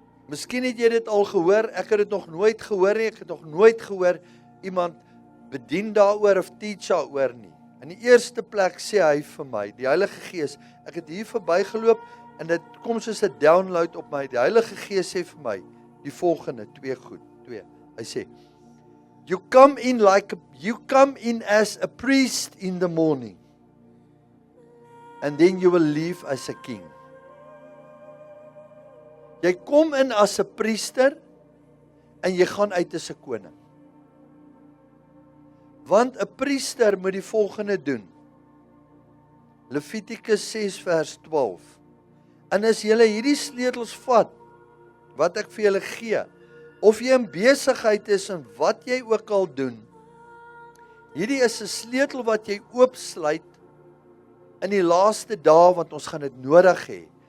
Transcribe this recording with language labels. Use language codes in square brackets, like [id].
[af] Miskien het jy dit al gehoor, ek het dit nog nooit gehoor nie, ek het nog nooit gehoor iemand bedien daaroor of teach daaroor nie. In die eerste plek sê hy vir my, die Heilige Gees, ek het hier verbygeloop en dit kom soos 'n download op my. Die Heilige Gees sê vir my die volgende twee. Hy sê, [en] you come in as a priest in the morning, and then you will leave as a king. [af] Jy kom in as 'n priester en jy gaan uit as 'n koning. Want 'n priester moet die volgende doen. Levitikus 6 vers 12. En as julle hierdie sleutels vat, wat ek vir julle gee, of jy in besigheid is en wat jy ook al doen, hierdie is 'n sleutel wat jy oopsluit in die laaste dae, want ons gaan dit nodig hê.